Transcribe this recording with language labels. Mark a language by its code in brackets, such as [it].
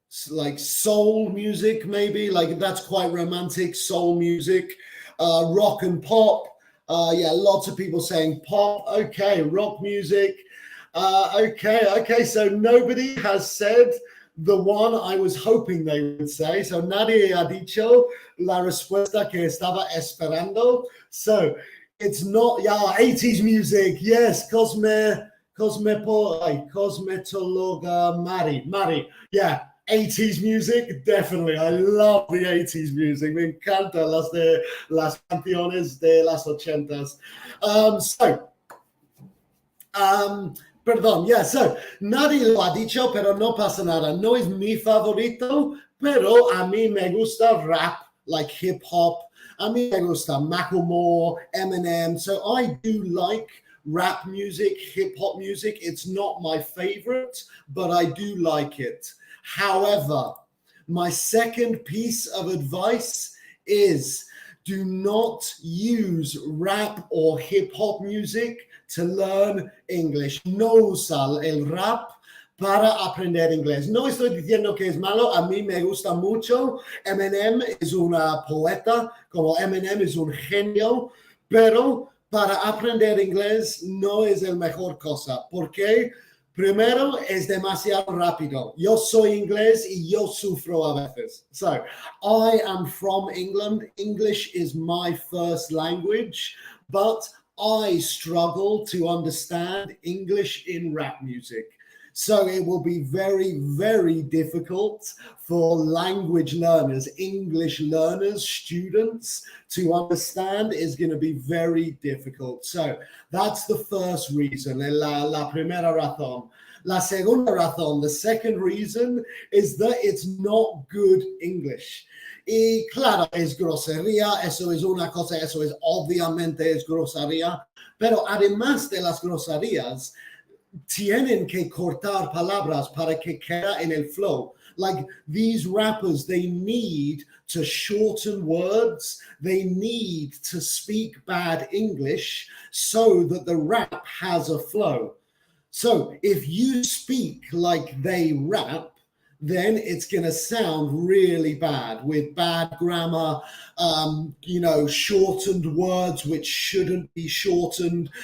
[en] Like soul music, maybe. Like that's quite romantic. Soul music, rock and pop. Yeah, lots of people saying pop. Okay, rock music. Okay. So nobody has said the one I was hoping they would say. [es] So nadie ha dicho la respuesta que estaba esperando. [en] So it's not, yeah, 80s music. Yes, cosmetologa Mari. Yeah, 80s music, definitely. I love the 80s music. [es] Me encanta las canciones de las 80s. Perdón, yeah, so nadie lo ha dicho, pero no pasa nada. No es mi favorito, pero a mí me gusta rap, [en] like hip hop. [es] A mí me gusta Macklemore, Eminem. [en] So I do like rap music, hip hop music. It's not my favorite, but I do like it. However, my second piece of advice is do not use rap or hip hop music to learn English. [es] No usa el rap para aprender inglés. No estoy diciendo que es malo, a mí me gusta mucho. Eminem es una poeta, como Eminem es un genio, pero para aprender inglés no es la mejor cosa. ¿Por qué? Primero, es demasiado rápido. Yo soy inglés y yo sufro a veces. [en] So, I am from England. English is my first language, but I struggle to understand English in rap music. So it will be very, very difficult for language learners, English learners, students to understand. Is going to be very difficult. So that's the first reason, [es] la primera razón. La segunda razón, [en] the second reason, is that it's not good English. [es] Y claro, es grosería, eso es una cosa, eso es obviamente es grosería, pero además de las groserías, tienen que cortar palabras para que quede en el flow. [en] Like these rappers, they need to shorten words. They need to speak bad English so that the rap has a flow. So if you speak like they rap, then it's going to sound really bad with bad grammar, shortened words which shouldn't be shortened.